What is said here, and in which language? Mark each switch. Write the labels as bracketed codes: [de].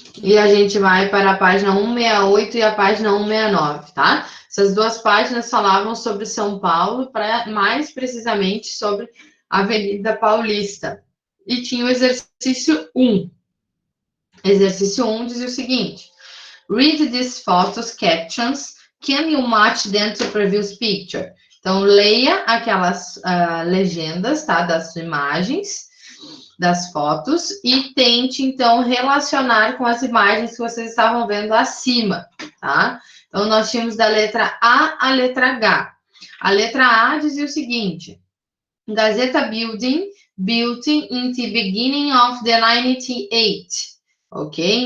[pt] E a gente vai para a página 168 e a página 169, tá? Essas duas páginas falavam sobre São Paulo, mais precisamente sobre a Avenida Paulista. E tinha o exercício 1. Exercício 1 dizia o seguinte: [en] Read these photos captions. Can you match them to previous picture? [pt] Então, leia aquelas legendas, tá? Das imagens, das fotos, e tente, então, relacionar com as imagens que vocês estavam vendo acima, tá? Então, nós tínhamos da letra A à letra H. A letra A dizia o seguinte: [en] Gazeta Building, built in the beginning of the 98. [pt] Ok?